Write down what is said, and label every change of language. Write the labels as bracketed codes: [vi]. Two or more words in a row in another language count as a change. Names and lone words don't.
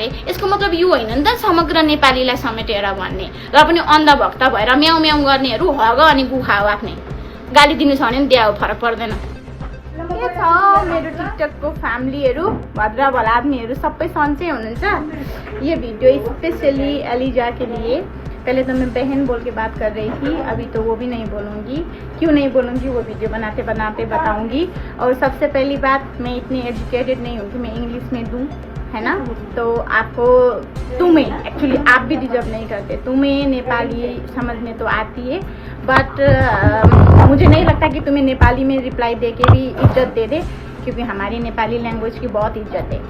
[ne] यसको मतलब यो होइन नि त समग्र नेपालीलाई समेटेर भन्ने। र पनि अन्धभक्त भएर म्याउ म्याउ गर्नेहरू हग अनि गुखा हो आफ्नै। गाली दिनु छ भने पनि दिया हो, फरक पर्दैन। के छ मेरो टिकटकको फ्यामिलीहरू, भद्र भला आदमीहरू सबै सन्चै हुनुहुन्छ। [hi] ये वीडियो स्पेशली एलिजा के लिए। पहले तो मैं बहन बोल के बात कर रही थी, अभी तो वो भी नहीं बोलूँगी। क्यों नहीं बोलूँगी वो वीडियो बनाते बनाते बताऊँगी। और सबसे पहली बात, मैं इतनी एजुकेटेड नहीं हूँ कि मैं इंग्लिश में दूँ, है ना। तो आपको, तुम्हें एक्चुअली आप भी डिजर्व नहीं करते, तुम्हें नेपाली समझने तो आती है, बट मुझे नहीं लगता कि तुम्हें नेपाली में रिप्लाई दे के भी इज्जत दे दे, क्योंकि हमारी नेपाली लैंग्वेज की बहुत इज्जत है।